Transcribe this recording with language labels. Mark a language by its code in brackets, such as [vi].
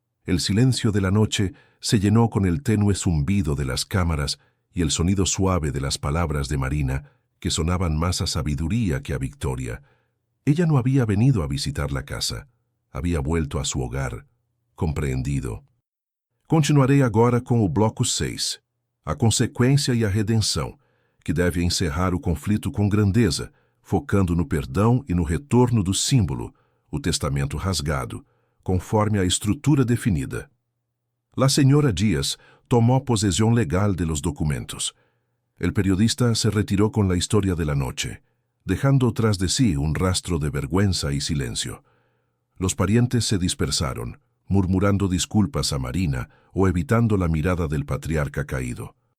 [es] El silencio de la noche se llenó con el tenue zumbido de las cámaras y el sonido suave de las palabras de Marina, que sonaban más a sabiduría que a victoria. Ella no había venido a visitar la casa, había vuelto a su hogar, [pt] compreendido. Continuarei agora com o bloco 6, a consequência e a redenção, que deve encerrar o conflito com grandeza, focando no perdão e no retorno do símbolo, o testamento rasgado, conforme a estrutura definida. [es] La señora Díaz tomó posesión legal de los documentos. El periodista se retiró con la historia de la noche, dejando tras de sí un rastro de vergüenza y silencio. Los parientes se dispersaron, murmurando disculpas a Marina o evitando la mirada del patriarca caído.